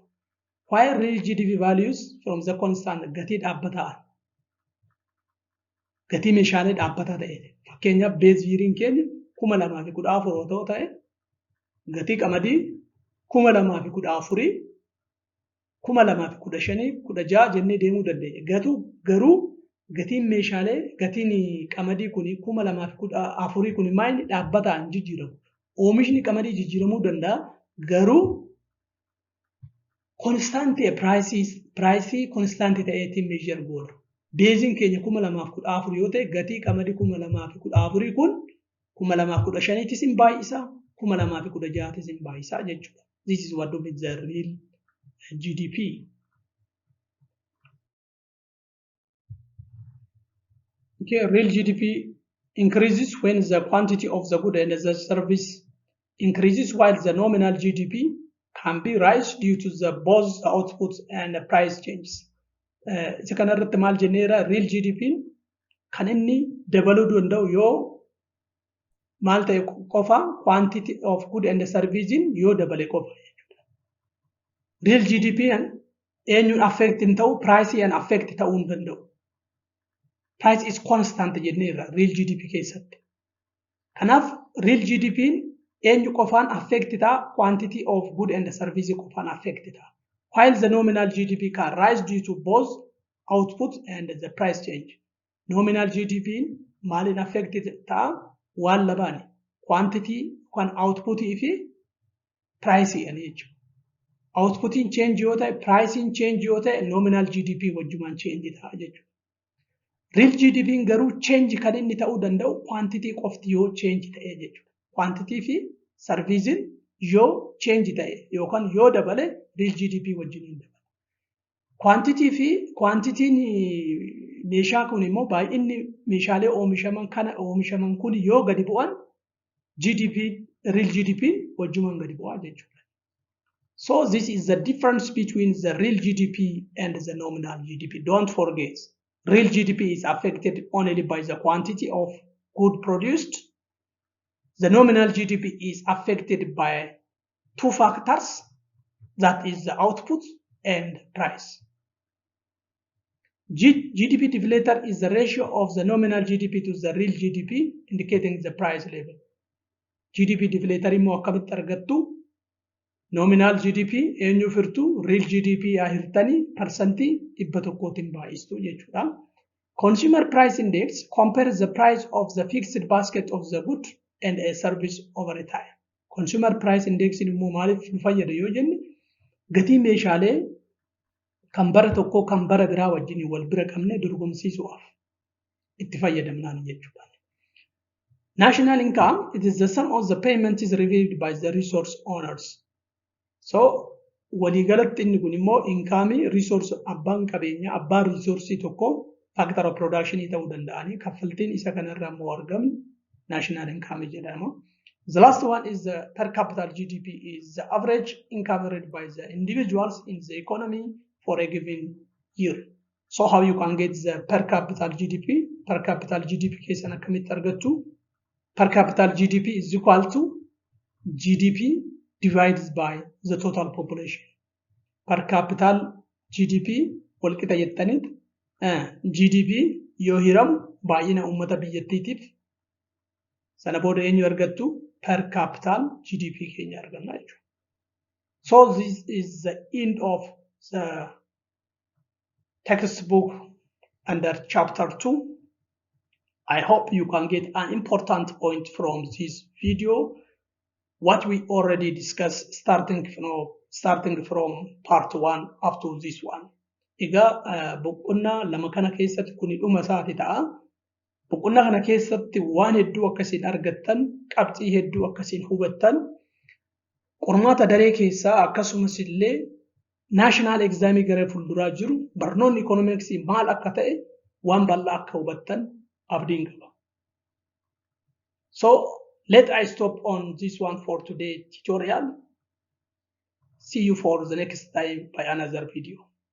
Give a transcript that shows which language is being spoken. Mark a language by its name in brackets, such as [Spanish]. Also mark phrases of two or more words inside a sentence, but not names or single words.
[English] While real GDP values from the constant [Oromo] gatii dhaabbataa gatii meeshaalee dhaabbataa ta'e fakkeenyaaf beez yiriin keenya 2014 yoo ta'e gatii qamadii 2014 2015 16 jennee deemuu dandeenya. Garuu gatiin meeshaalee gatiin qamadii kuni 2014 kuni maal dhaabbataan jijjiiramu. Oomishni qamadii jijjiiramuu danda'a garuu [English] constant price constant [Oromo] ta'eetiin measure goona. Beezin keenya 2014 yoo ta'e gatii qamadii 2014 kun 2015 tis hin baay'isaa 2016 tis hin baay'isaa jechuudha. [English] This is what is the real GDP. Okay, real GDP increases when the quantity of the good and the service increases, while the nominal GDP can be rise due to the both output and the price changes. [Oromo] Isa kanarratti maal jenneera [English] real GDP [Oromo] kan inni dabaluu danda'u yoo maal ta'e qofa [English] quantity of good and service [Oromo] yoo dabale qofa jechuudha. [English] Real GDP [Oromo] eenyuun affect hin ta'u [English] price and affect [Oromo] ta'uu hin danda'u. [English] Price is constant jenneera real GDP keessatti. [Oromo] Kanaaf [English] real GDP [Oromo] eenyu qofaan affect ta'a [English] quantity of good and service [Oromo] qofaan affect ta'a. [English] While the nominal GDP can rise due to both output and the price change. Nominal GDP [Oromo] maalin affected ta'a waan labaani quantity kan output fi price ani jechuudha. Outputiin change yoo ta'e pricing change yoo ta'e [English] nominal GDP [Oromo] wajjumaan change ta'a jechuudha. [English] Real GDP [Oromo] garuu change kan inni ta'uu danda'u quantity qofti yoo change ta'e jechuudha. Quantity fi service yoo change ta'e yookaan yoo dabale [English] real GDP [Oromo] wajjin hin dabala. Quantity meeshaa kun immoo baay'inni meeshaalee oomishaman kun yoo gadi bu'an [English] real GDP [Oromo] wajjumaan gadi bu'aa jechuudha. [English] So this is the difference between the real GDP and the nominal GDP. Don't forget, real GDP is affected only by the quantity of good produced. The nominal GDP is affected by two factors, that is the output and price. GDP deflator is the ratio of the nominal GDP to the real GDP, indicating the price level. GDP deflator [Oromo] immoo akkamitti argattu? [English] Nominal GDP [Oromo] eenyu firtu [English] real GDP [Oromo] yaa hirtanii parsantii 100tiin baay'istu jechuudha. [English] Consumer price index compares the price of the fixed basket of the good and a service over time. Consumer price index [Oromo] immoo maaliif nu fayyada yoo jenne gatii meeshaalee kan bara tokkoo kan bara biraa wajjin wal bira qabne dorgomsiisuudhaaf itti fayyadamnaan jechuudha. [English] National income, it is the sum of the payment is received by the resource owners. [Oromo] So waliigalatti inni kun immoo inkaamii resource abbaan qabeenya abbaan resource tokko [English] factor of production [Oromo] ta'uu danda'anii kaffaltiin isa kanarraa immoo argamu [English] national income [Oromo] jedhama. [English] The last one is the per capita GDP, is the average income earned by the individuals in the economy for a given year. So how you can get the per capita GDP? Per capita GDP [Oromo] keessan akkamitti argattu? [English] Per capita GDP is equal to GDP divided by the total population. Per capita GDP [Oromo] walqixa jettaniit GDP yoo hiramu baay'ina uummata biyyattiitiif sana booda eenyu argattu [English] per capita GDP [Oromo] keenya arganna jechuudha. [English] So this is the end of the textbook under chapter 2. I hope you can get an important point from this video, what we already discussed starting from part 1 up to this one. [Oromo] Egaa boqonnaa lama kana keessatti kuni dhuma isaati ta'a. Boqonnaa kana keessatti waan hedduu akkasiin argattan, qabxii hedduu akkasiin hubattan, qormaata daree keessaa akkasumas illee [English] national exam [Oromo] gara fuulduraa jiru barnoonni economics maal akka ta'e waan bal'aa akka hubattan abdiin qaba. [English] So let I stop on this one for today tutorial. See you for the next time by another video.